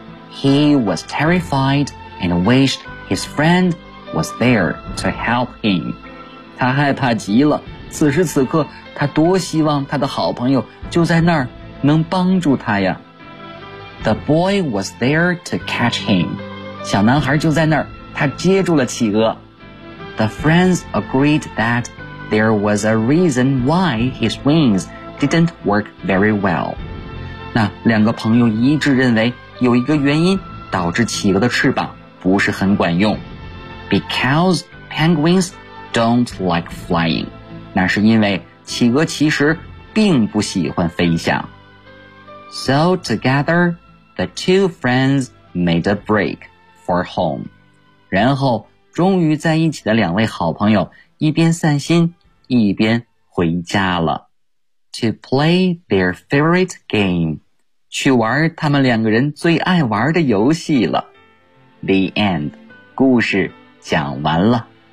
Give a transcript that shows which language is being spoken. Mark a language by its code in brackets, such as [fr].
[en] He was terrified and wished his friend was there to help him. [zh] 他害怕极了，此时此刻他多希望他的好朋友就在那儿能帮助他呀。 [en] The boy was there to catch him. [zh] 小男孩就在那儿，他接住了企鹅。 [en] The friends agreed thatThere was a reason why his wings didn't work very well. [zh] 那两个朋友一致认为有一个原因导致企鹅的翅膀不是很管用。 [en] Because penguins don't like flying. [zh] 那是因为企鹅其实并不喜欢飞翔。 [en] So together, the two friends made a break for home. [zh] 然后终于在一起的两位好朋友一边散心一边回家了。 [en] To play their favorite game. [zh] 去玩他们两个人最爱玩的游戏了。 [en] The end. [zh] 故事讲完了。